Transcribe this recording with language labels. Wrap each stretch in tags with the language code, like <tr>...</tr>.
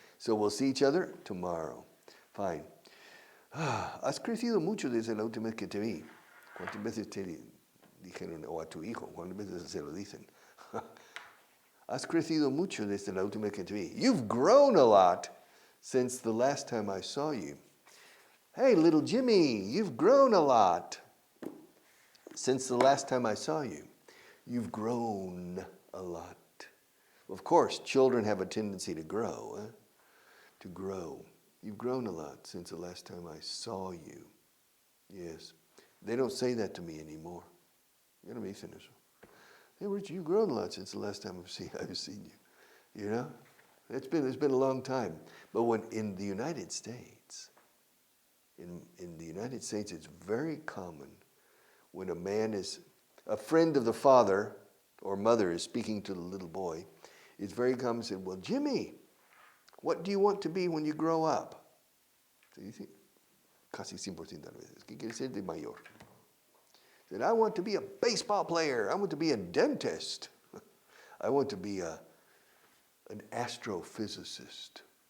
<en>So we'll see each other tomorrow. Fine.</en> <es>Has crecido mucho desde la última vez que te vi. ¿Cuántas veces te dijeron, o a tu hijo, cuántas veces se lo dicen? Has crecido mucho desde la última vez que te vi.</es> <en>You've grown a lot since the last time I saw you. Hey, little Jimmy, you've grown a lot since the last time I saw you. You've grown a lot. Of course, children have a tendency to grow. To grow. You've grown a lot since the last time I saw you. Yes. They don't say that to me anymore.</en> <es>Ya no me dicen eso.</es> <en>Hey, Richard, you've grown a lot since the last time I've seen you. You know? It's been a long time. But when in the United States, in the United States, it's very common when a friend of the father or mother is speaking to the little boy, it's very common to say, well, Jimmy, what do you want to be when you grow up? So you think,</en> <es>casi 100% de veces, ¿qué quiere ser de mayor?</es> <en>Said, I want to be a baseball player. I want to be a dentist. I want to be an astrophysicist.</en>